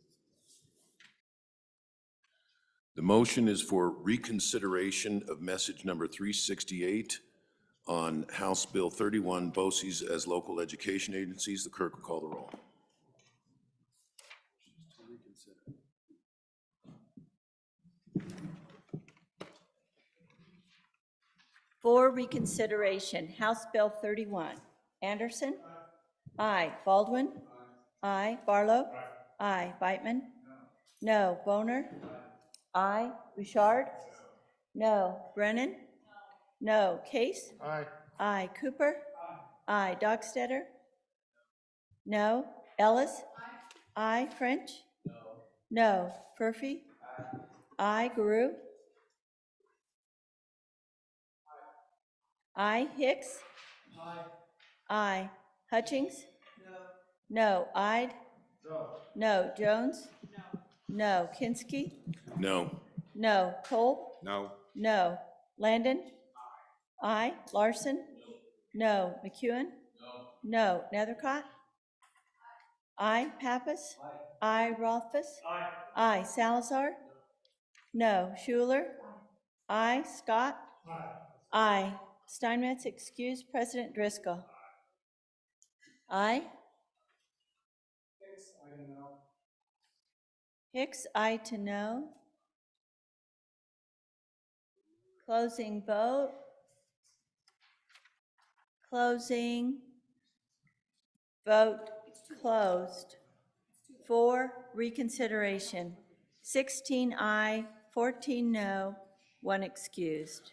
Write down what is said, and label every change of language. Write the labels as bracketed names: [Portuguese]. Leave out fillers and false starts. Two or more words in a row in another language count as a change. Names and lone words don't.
[English] The motion is for reconsideration of message number 368 on House Bill 31, BOCES as local education agencies. The clerk will call the roll. For reconsideration, House Bill 31. Anderson? Aye. Baldwin? Aye. Barlow? Aye. Beitman? No. Boner? Aye. Bouchard? No. Brennan? No. Case? Aye. Aye. Cooper? Aye. Dockstetter? No. Ellis? Aye. French? No. Furphy? Aye. Guru? Aye. Hicks? Aye. Hutchings? No. Ide? No. Jones? No. Kinski? No. No. Cole? No. No. Landon? Aye. Larson? No. McEwen? No. Nethercott? Aye. Pappas? Aye. Rothfuss? Aye. Salazar? No. Schuler? Aye. Scott? Aye. Steinmetz excused. President Driscoll? Aye. Hicks, aye to no. Closing vote. Closing. Vote closed. For reconsideration. 16 aye, 14 no, 1 excused.